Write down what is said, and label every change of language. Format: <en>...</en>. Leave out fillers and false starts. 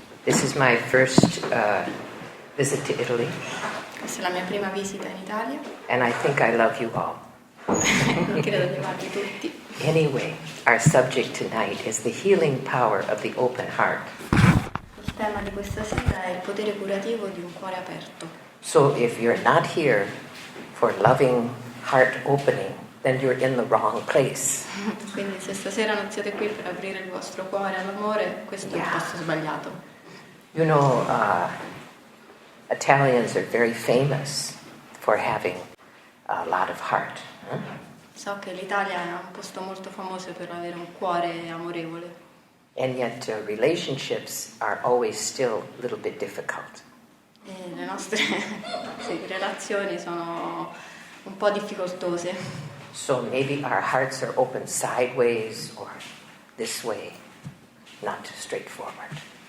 <en>This is my first visit to Italy.</en> <it>Questa è la mia prima visita in Italia.</it> <en>And I think I love you all.</en> <it>Credo di amarli tutti.</it> <en>Anyway, our subject tonight is the healing power of the open heart.</en> <it>Il tema di questa sera è il potere curativo di un cuore aperto.</it> <en>So if you're not here for loving heart opening, then you're in the wrong place.</en> <it>Quindi se stasera non siete qui per aprire il vostro cuore all'amore, questo è il posto sbagliato.</it> <en>You know, Italians are very famous for having a lot of heart. Huh?</en> <it>So che l'Italia è un posto molto famoso per avere un cuore amorevole.</it> <en>And yet relationships are always still a little bit difficult.</en> <it>E le nostre relazioni sono un po' difficoltose.</it> <en>So maybe our hearts are open sideways or this way, not straightforward.</en>